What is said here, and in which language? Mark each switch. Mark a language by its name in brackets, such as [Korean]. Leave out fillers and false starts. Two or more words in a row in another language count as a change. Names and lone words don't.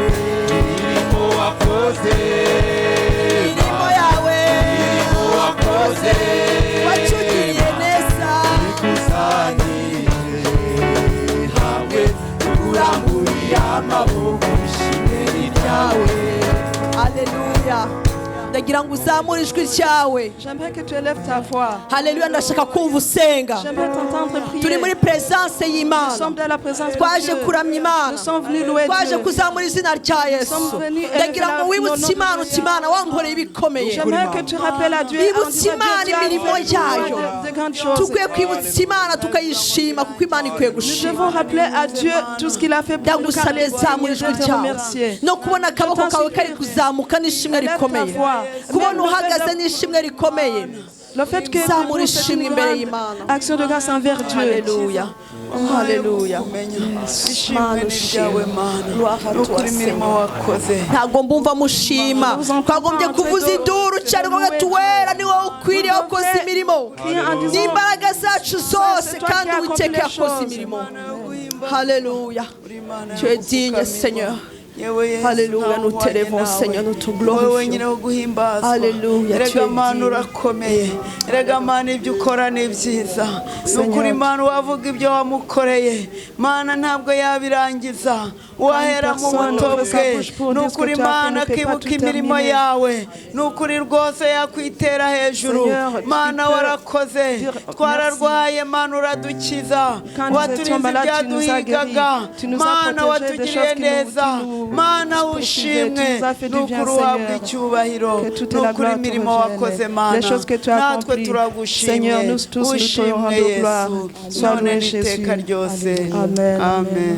[Kinyarwanda] Imirimo wakoze, imirimo yawe, imirimo wakoze, wacugiriye neza, twikusanirije hamwe tukuramburiye amaboko, ishimwe ni ryawe. Aleluya. Ndagira ngo uzamure ijwi ryawe. [French] J'aimerais que tu élèves ta voix. [Kinyarwanda] Haleluya, ndashaka kumva usenga. [French] J'aimerais t'entendre prier. [Kinyarwanda] Turi muri presence [French] Nous [Kinyarwanda] y'Imana. [French] sommes dans la présence de [Kinyarwanda] Twaje [French] Dieu. [Kinyarwanda] kuramya Imana. [French] Nous sommes venus louer [Kinyarwanda] Twaje [French] Dieu. [Kinyarwanda] kuzamura izina rya Yesu. Ndagira ngo wibutse Imana uti Imana wankoreye ibikomeye. [French] J'aimerais que tu rappelles à Dieu en [Kinyarwanda] Wibutse [French] disant [Kinyarwanda] Imana [French] Dieu, tu as [Kinyarwanda] imirimo [French] fait [Kinyarwanda] yayo. [French] de grandes choses. [Kinyarwanda] Tukwiye kwibutsa Imana tukayishima kuko Imana ikwiye [French] Nous [Kinyarwanda] gushima. [French] devons rappeler à Dieu tout ce qu'il a fait pour nous, car [Kinyarwanda] Ndagusabye [French] il [Kinyarwanda] zamura [French] est [Kinyarwanda] ijwi [French] de te [Kinyarwanda] ryawe [French] remercier. [Kinyarwanda] no kubona akaboko kawe kari kuzamuka n'ishimwe rikomeye, kubona uhagaze n'ishimwe rikomeye. [French] Le fait que [Kinyarwanda] Zamura [French] nous c'est [Kinyarwanda] ishimwe [French] une [Kinyarwanda] imbere [French] grande [Kinyarwanda] y'Imana. [French] action de grâce envers Dieu. Alléluia. [Kinyarwanda] Haleluya. ishimwe ni ryawe mana, nukuri imirimo wakoze. Ntabwo mbumva mushima, twagombye kuvuza induru cyane ngo tuwera ni wowe ukwiriye wakoze imirimo n'imbaraga zacu zose, kandi Uwiteka yakoze imirimo. Haleluya. [French] Tu es digne, Seigneur. Alléluia, nous t'élèvons, Seigneur, nous te glorifions. Alléluia, tu es [Kinyarwanda] Mana urakomeye. Erega Mana ibyo ukora ni byiza. Nukuri Mana wavuga ibyo wamukoreye. Mana ntabwo yabirangiza. wahera mu buto bwe ni ukuri Mana akibuka imirimo yawe ni ukuri rwose yakwitera hejuru Mana warakoze twararwaye Mana uradukiza waturize ibyaduhigaga Mana watugiriye neza Mana ushimwe ni ukuri uhabwa icyubahiro ni ukuri imirimo wakoze Mana natwe turagushimye ushimwe Yesu none n'iteka ryose amen.